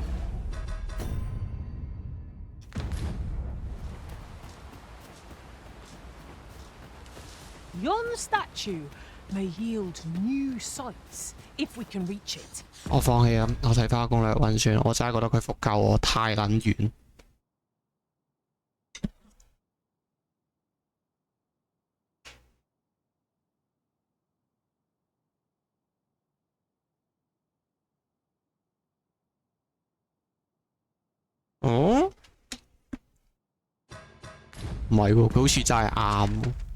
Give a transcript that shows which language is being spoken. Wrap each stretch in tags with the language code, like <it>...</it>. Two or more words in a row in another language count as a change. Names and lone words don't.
<en>Yon statue may yield new sights if we can reach it.</en> <yue>我放棄啊！我睇翻攻略運算，我真係覺得佢伏夠我太撚遠。哦，唔係喎，佢好似真係啱喎。</yue>